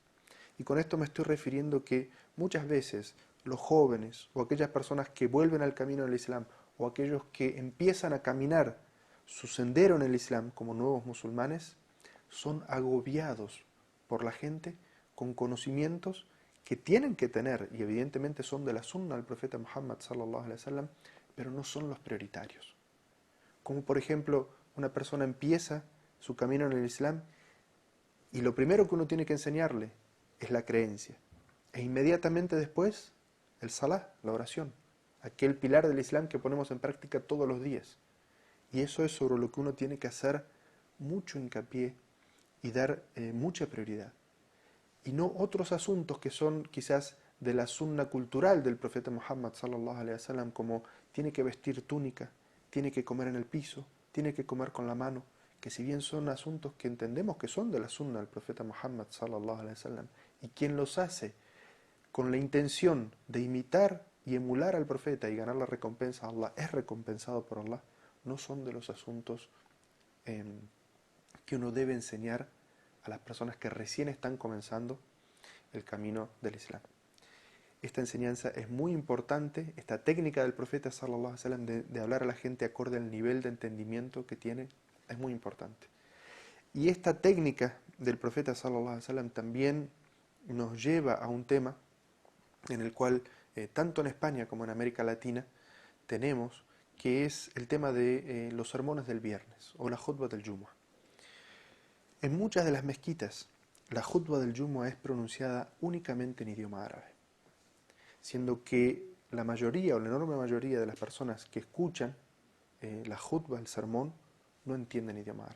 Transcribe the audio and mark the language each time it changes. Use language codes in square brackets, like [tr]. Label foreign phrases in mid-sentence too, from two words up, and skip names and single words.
[es] Y con esto me estoy refiriendo que muchas veces los jóvenes o aquellas personas que vuelven al camino del Islam o aquellos que empiezan a caminar su sendero en el Islam como nuevos musulmanes son agobiados por la gente con conocimientos que tienen que tener y evidentemente son de la sunna del profeta Muhammad [ar] صلى الله عليه وسلم, [es] pero no son los prioritarios. Como por ejemplo, una persona empieza su camino en el Islam y lo primero que uno tiene que enseñarle es la creencia. E inmediatamente después, el salah, la oración, aquel pilar del Islam que ponemos en práctica todos los días. Y eso es sobre lo que uno tiene que hacer mucho hincapié y dar mucha prioridad. Y no otros asuntos que son quizás de la sunna cultural del profeta Muhammad [ar] صلى الله عليه وسلم, [es] como tiene que vestir túnica, tiene que comer en el piso, tiene que comer con la mano, que si bien son asuntos que entendemos que son de la sunna del profeta Muhammad [ar] صلى الله عليه وسلم, [es] y quien los hace con la intención de imitar y emular al profeta y ganar la recompensa a Allah, es recompensado por Allah, no son de los asuntos que uno debe enseñar a las personas que recién están comenzando el camino del Islam. Esta enseñanza es muy importante, esta técnica del profeta [ar] صلى الله عليه وسلم [es] de hablar a la gente acorde al nivel de entendimiento que tiene, es muy importante. Y esta técnica del profeta [ar] صلى الله عليه وسلم [es] también nos lleva a un tema en el cual tanto en España como en América Latina tenemos, que es el tema de los sermones del viernes o la khutbah del Jumu'ah. En muchas de las mezquitas, la khutbah del Jumu'ah es pronunciada únicamente en idioma árabe, siendo que la mayoría o la enorme mayoría de las personas que escuchan la khutbah, el sermón, no entienden idioma árabe.